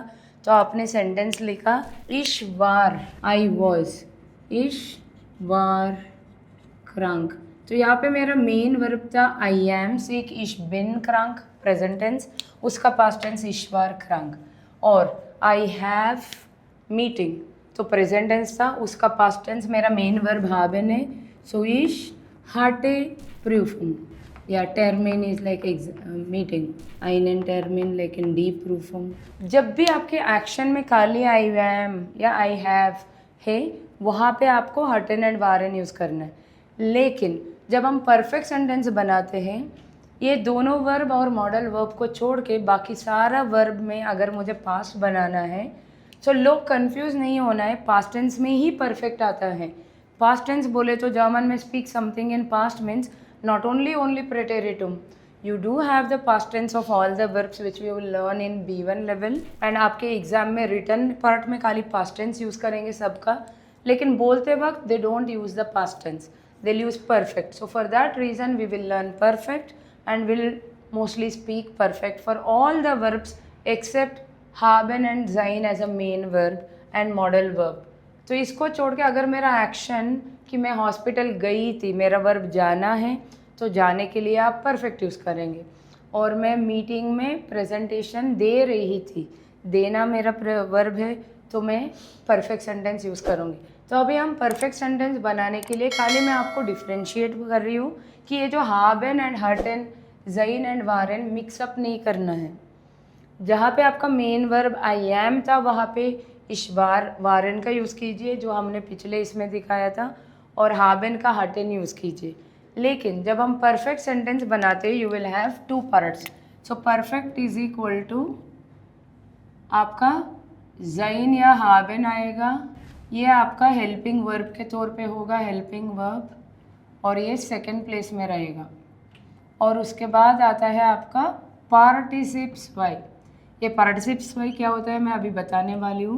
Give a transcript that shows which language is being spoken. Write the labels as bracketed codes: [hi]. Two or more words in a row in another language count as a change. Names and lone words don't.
[hi] तो आपने सेंटेंस लिखा [de] ich war [en] I was, [de] ich war krank. [hi] तो यहाँ पे मेरा [en] main verb [hi] था [en] I am sick, [de] ich bin krank [en] present tense, [hi] उसका [en] past tense [de] ich war krank. [hi] और [en] I have meeting [hi] तो [en] present tense [hi] था, उसका [en] past tense [hi] मेरा [en] main verb [hi] haben है। [de] सो ich hatte Prüfung या टर्मिन [en] is like meeting, [de] einen Termin लेकिन die Prüfung. [hi] जब भी आपके एक्शन में खाली [en] I am [hi] या [en] I have [hi] है वहाँ पे आपको hatten एंड waren यूज़ करना है। लेकिन जब हम [en] perfect sentence [hi] बनाते हैं ये दोनों वर्ब और [en] modal verb [hi] को छोड़ के बाकी सारा वर्ब में अगर मुझे पास्ट बनाना है तो लोग कंफ्यूज नहीं होना है, [en] past tense [hi] में ही परफेक्ट आता है। [en] past tense [hi] बोले तो जर्मन में [en] speak something in past means not only preteritum, you do have the past tense of all the verbs which we will learn in B1 level and [hi] आपके एग्जाम में [en] written part [hi] में खाली [en] past tense [hi] यूज़ करेंगे सबका, लेकिन बोलते वक्त [en] they don't use the past tense, they'll use perfect. So for that reason we will learn perfect and will mostly speak perfect for all the verbs except haben and sein as a main verb and modal verb. [hi] तो इसको छोड़ के अगर मेरा एक्शन कि मैं हॉस्पिटल गई थी, मेरा वर्ब जाना है तो जाने के लिए आप परफेक्ट यूज़ करेंगे। और मैं मीटिंग में प्रेजेंटेशन दे रही थी, देना मेरा वर्ब है तो मैं परफेक्ट सेंटेंस यूज़ करूँगी। तो अभी हम [en] perfect sentence [hi] बनाने के लिए खाली मैं आपको डिफ्रेंशिएट कर रही हूँ कि ये जो haben एंड hatten, sein एंड waren मिक्सअप नहीं करना है। जहाँ पे आपका [en] main verb I am [hi] था वहाँ पे [de] ichwar waren [hi] का यूज़ कीजिए जो हमने पिछले इसमें दिखाया था, और haben का hatten यूज़ कीजिए। लेकिन जब हम [en] perfect sentence [hi] बनाते हैं [en] you will have 2 parts. so perfect is equal to [hi] आपका sein या haben आएगा, ये आपका [en] helping verb [hi] के तौर पे होगा, [en] helping verb, [hi] और ये [en] second place [hi] में रहेगा। और उसके बाद आता है आपका [de] Partizip zwei. [hi] ये [de] Partizip zwei [hi] क्या होता है मैं अभी बताने वाली हूँ।